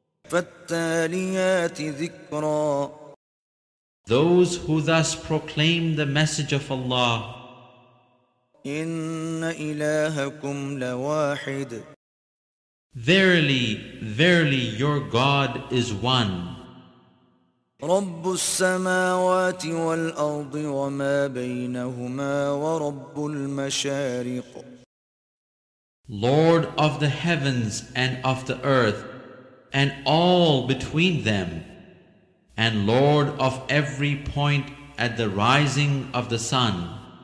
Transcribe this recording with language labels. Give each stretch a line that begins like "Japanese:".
Arabic: فالتاليات ذكرا.
English: those who thus proclaim the message of Allah.
Arabic: إن إلهكم لواحد.
English: Verily, verily, your God is one.
Arabic: رب السماوات والأرض وما بينهما ورب المشارق.
English: Lord of the heavens and of the earth, and all between them, and Lord of every point at the rising of the sun.